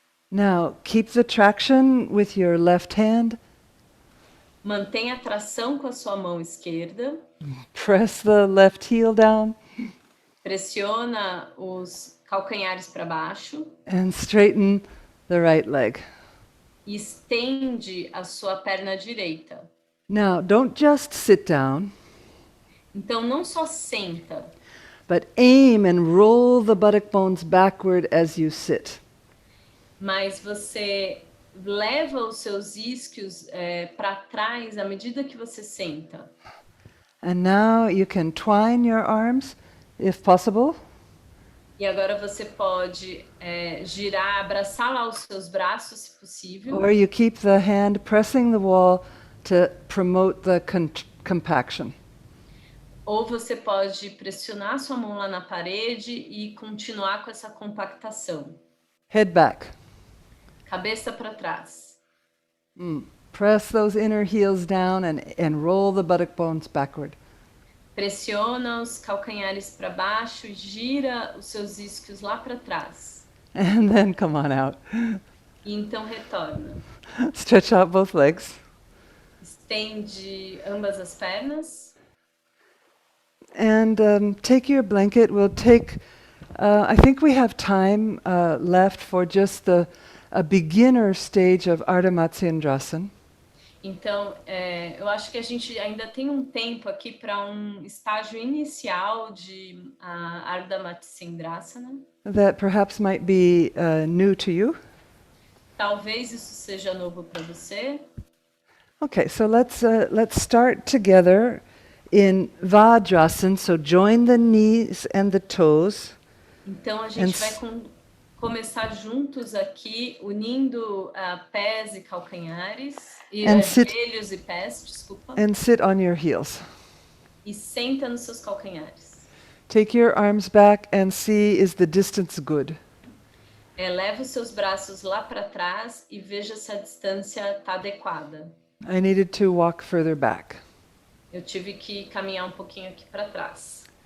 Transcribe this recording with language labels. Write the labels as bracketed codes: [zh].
[en] Now, keep the traction with your left hand. [pt] Mantenha a tração com a sua mão esquerda. [en] Press the left heel down. [pt] Pressiona os calcanhares para baixo. [en] And straighten the right leg. [pt] E estende a sua perna direita. [en] Now, don't just sit down, [pt] Então, não só senta, [en] but aim and roll the buttock bones backward as you sit. [pt] mas você leva os seus isquios para trás à medida que você senta. [en] And now you can twine your arms, if possible, [pt] E agora você pode girar, abraçar lá os seus braços, se possível. [en] or you keep the hand pressing the wall to promote the compaction. [pt] Ou você pode pressionar sua mão lá na parede e continuar com essa compactação. [en] Head back. [pt] Cabeça para trás. [en] Press those inner heels down and roll the buttock bones backward. [pt] Pressiona os calcanhares para baixo e gira os seus isquios lá para trás. [en] And then come on out. [pt] E então retorna. [en] Stretch out both legs. [pt] Estende ambas as pernas. [en] And take your blanket. We'll take, I think we have time left for just a beginner stage of Ardha Matsyendrasana. [pt] Então, eu acho que a gente ainda tem um tempo aqui para um estágio inicial de Ardha Matsyendrasana. [en] That perhaps might be new to you. [pt] Talvez isso seja novo para você. [en] Okay, so let's start together in Vajrasana. So join the knees and the toes. [pt] Então a gente vai começar juntos aqui, unindo pés e calcanhares, e joelhos e pés, desculpa. [en] And sit on your heels. [pt] E senta nos seus calcanhares. [en] Take your arms back and see, is the distance good? [pt] Leva os seus braços lá para trás e veja se a distância está adequada. [en] I needed to walk further back. [pt] Eu tive que caminhar um pouquinho aqui para trás.